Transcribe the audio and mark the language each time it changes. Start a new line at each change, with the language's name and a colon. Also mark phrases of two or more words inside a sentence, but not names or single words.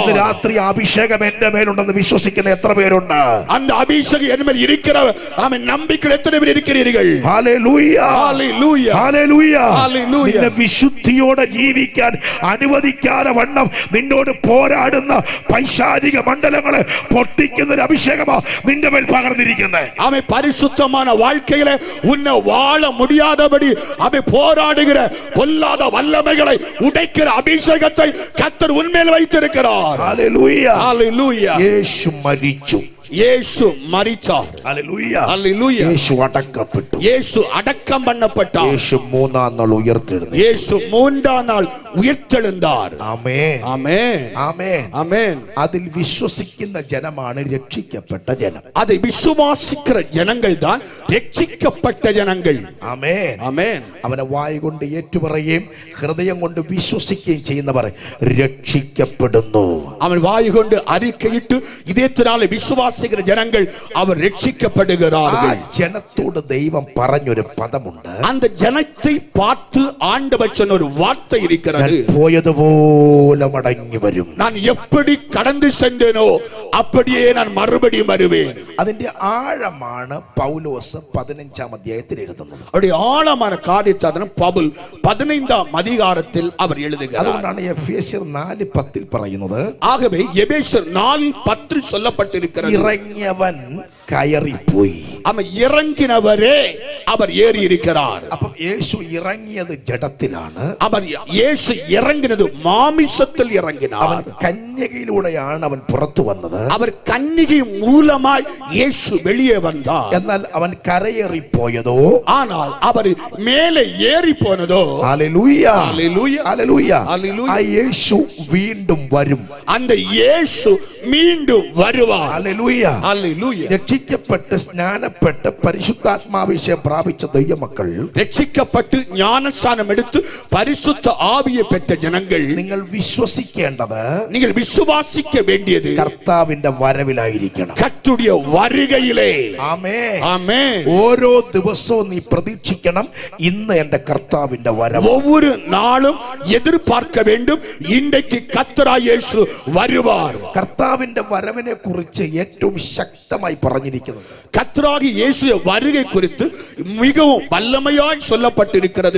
Malayalam: ഇന്ന് രാത്രി അഭിഷേകം എന്റെ മേലുണ്ടെന്ന് വിശ്വസിക്കുന്ന എത്ര പേരുണ്ട്?
Tamil: அந்த அபிஷேகம் என் மேல் இருக்கிற ஆமே நம்பிக்கை எத்தனை பேர் இருக்கிறீர்கள்?
Malayalam: ഹല്ലേലൂയ, ഹല്ലേലൂയ, ഹല്ലേലൂയ. ഹല്ലേലൂയ. നിന്നെ വിശുദ്ധിയോടെ ജീവിക്കാൻ അനുവദിക്കാതെ വണ്ണം നിന്നോട് പോരാടുന്ന പൈശാചിക മണ്ഡലങ്ങളെ പൊട്ടിക്കുന്ന ഒരു അഭിഷേകമാ നിന്റെ മേൽ പകർന്നിരിക്കുന്നത്.
Tamil: ஆமே, பரிசுத்தமான வாழ்க்கையில உன்னை வாழ முடியாதபடி ஆமே போராடுகிற பொல்லாத வல்லமைகளை உடைக்கிற அபிஷேகத்தை கர்த்தர் உன்மேல் வைத்திருக்கிறார்.
Malayalam: ഹല്ലേലൂയ,
Tamil: ஹல்லேலூய.
Malayalam: യേശു മരിച്ചു.
Tamil: இயேசு மரித்தார்.
Malayalam: ഹല്ലേലൂയ.
Tamil: ஹல்லேலூய.
Malayalam: യേശു അടക്കപ്പെട്ടു.
Tamil: இயேசு அடக்கம் பண்ணப்பட்டார்.
Malayalam: യേശു 3-ാം നാൾ ഉയർത്തെഴുന്നേറ്റു.
Tamil: இயேசு 3-ஆம் நாள் உயிர்த்தெழுந்தார்.
Malayalam: ആമേൻ,
Tamil: ஆமென்,
Malayalam: ആമേൻ.
Tamil: ஆமென்.
Malayalam: അതിൽ വിശ്വസിക്കുന്ന ജനമാണ് രക്ഷിക്കപ്പെട്ട ജനം.
Tamil: அதை விசுவாசிக்கிற ஜனங்கள் தான் രക്ഷിക്കപ്പെട്ട ஜனங்கள்.
Malayalam: ആമേൻ,
Tamil: ஆமென்.
Malayalam: അവനെ വായ് കൊണ്ട് ഏറ്റുപറയുകയും ഹൃദയം കൊണ്ട് വിശ്വസിക്കുകയും ചെയ്യുന്നവർ രക്ഷിക്കപ്പെടുന്നു.
Tamil: அவன் வாய் கொண்டு அறிக்கையிட்டு இதயத்தினாலே விசுவாசிக்கிற ஜனங்கள் அவர்
Malayalam: ആ
Tamil: രക്ഷിக்கப்படுகிறார்கள்.
Malayalam: ജനത്തോട് ദൈവം പറഞ്ഞൊരു പദമുണ്ട്.
Tamil: அந்த ஜனத்தை பார்த்து ஆண்டவர் சொன்ன ஒரு வார்த்தை இருக்கிறது.
Malayalam: പോയതുപോലെ മടങ്ങി വരും.
Tamil: நான் எப்படி கடந்து சென்றேனோ அப்படியே நான் மறுபடியும் வருவேன்.
Malayalam: അതിന്റെ ആഴമാണ് പൗലോസ് 15-ാം അധ്യായത്തിൽ എഴുതുന്നത്.
Tamil: அவருடைய ஆழமான காரியத்தை பவுல் 15-ஆம் அதிகாரத்தில் அவர் எழுதுகிறார்.
Malayalam: അതുകൊണ്ടാണ് എഫേസ്യർ 4:10 പറയുന്നത്,
Tamil: ஆகவே எபேசியர் 4:10 சொல்லப்பட்டிருக்கிறது,
Malayalam: ഇറങ്ങിയവൻ കയറിപ്പോയി.
Tamil: அவன் இறங்கினவரே அவர் ஏறி இருக்கிறார்.
Malayalam: അപ്പം യേശു ഇറങ്ങിയത് ജഡത്തിലാണ്.
Tamil: அவர் இயேசு இறங்கினது மாமிசத்தில்
Malayalam: അവൻ
Tamil: இறங்கினார்.
Malayalam: കന്യകയിലൂടെയാണ് അവൻ പുറത്തു വന്നത്.
Tamil: அவர் கன்னிகை மூலமாய் இயேசு வெளியே வந்தார்.
Malayalam: എന്നാൽ അവൻ കരയേറിപ്പോയതോ,
Tamil: ஆனால் அவர் மேலே ஏறி போனதோ,
Malayalam: ഹല്ലേലൂയ, ഹല്ലേലൂയ, ഹല്ലേലൂയ, ഹല്ലേലൂയ. ആ യേശു വീണ്ടും വരും.
Tamil: அந்த இயேசு மீண்டும் வருவார்.
Malayalam: ഹല്ലേലൂയ.
Tamil: ஹல்லேலூயா.
Malayalam: രക്ഷിക്കപ്പെട്ട് സ്നാനപ്പെട്ട് പരിശുദ്ധാത്മാഭിഷേകം പ്രാപിച്ച ദൈവമക്കൾ,
Tamil: രക്ഷിക്കപ്പെട്ട് ஞானஸ்நானம் எடுத்து பரிசுத்த ஆவியை பெற்ற ஜனங்கள்,
Malayalam: നിങ്ങൾ വിശ്വസിക്കേണ്ടത്
Tamil: நீங்கள் விசுவாசிக்க வேண்டியது
Malayalam: കർത്താവിന്റെ വരവിലായിരിക്കണം.
Tamil: கர்த்தருடைய வருகையிலே.
Malayalam: ആമേൻ,
Tamil: ஆமென்.
Malayalam: ഓരോ ദിവസവും നീ പ്രതീക്ഷിക്കണം, ഇന്ന് എന്റെ കർത്താവിന്റെ വരവ്.
Tamil: ஒவ்வொரு நாளும் எதிர்பார்க்க வேண்டும், இன்றைக்கு கர்த்தராகிய இயேசு வருவார்.
Malayalam: കർത്താവിന്റെ വരവിനെ കുറിച്ച് ഏറ്റവും ശക്തമായി പറഞ്ഞിരിക്കുന്നത്
Tamil: கர்த்தராகிய இயேசுவின் வருகை குறித்து மிகவும் வல்லமையாய் சொல்லப்பட்டிருக்கிறது